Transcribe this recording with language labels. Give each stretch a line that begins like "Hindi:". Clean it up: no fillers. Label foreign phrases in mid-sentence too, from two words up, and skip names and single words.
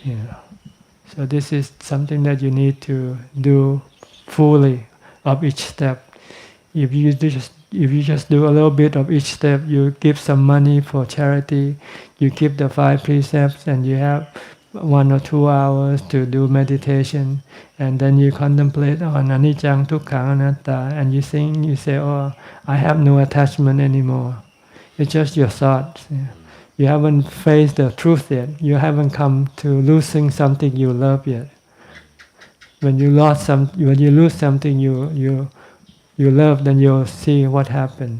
English: So this is something that you need to do fully of each step. If you just do a little bit of each step, you give some money for charity, you keep the 5 precepts, and you have 1 or 2 hours to do meditation, and then you contemplate on
Pali: anicca, dukkha, anatta,
English: and you say, "Oh, I have no attachment anymore." It's just your thoughts. You haven't faced the truth yet. You haven't come to losing something you love yet. When you lose something you love, then you'll see what happens.